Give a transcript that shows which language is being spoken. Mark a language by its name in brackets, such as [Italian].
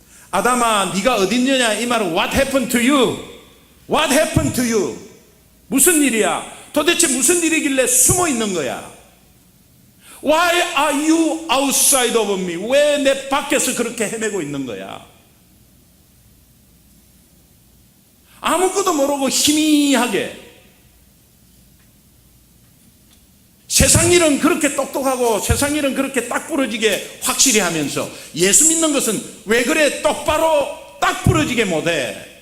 [Korean] 아담아 네가 어디 있느냐 이 말은 [English] What happened to you? What happened to you? [Korean] 무슨 일이야? 도대체 무슨 일이길래 숨어 있는 거야? [English] Why are you outside of me? [Korean] 왜 내 밖에서 그렇게 헤매고 있는 거야? 아무것도 모르고 희미하게 세상 일은 그렇게 똑똑하고 세상 일은 그렇게 딱 부러지게 확실히 하면서 예수 믿는 것은 왜 그래 똑바로 딱 부러지게 못해?